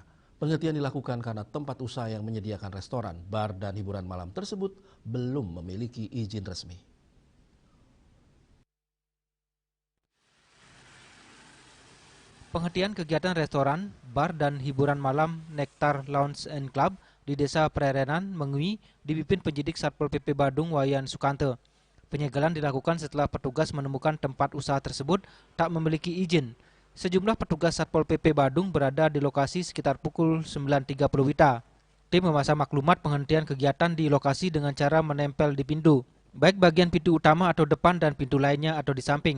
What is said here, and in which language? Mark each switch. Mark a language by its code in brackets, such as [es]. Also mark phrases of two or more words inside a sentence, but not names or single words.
[id] Penghentian dilakukan karena tempat usaha yang menyediakan restoran, bar, dan hiburan malam tersebut belum memiliki izin resmi. Penghentian kegiatan restoran, bar, dan hiburan malam Nektar Lounge and Club di Desa Prerenan, Mengui, dipimpin penyidik Satpol PP Badung Wayan Sukante. Penyegelan dilakukan setelah petugas menemukan tempat usaha tersebut tak memiliki izin. Sejumlah petugas Satpol PP Badung berada di lokasi sekitar pukul 9.30 WITA. Tim memasang maklumat penghentian kegiatan di lokasi dengan cara menempel di pintu, baik bagian pintu utama atau depan dan pintu lainnya atau di samping.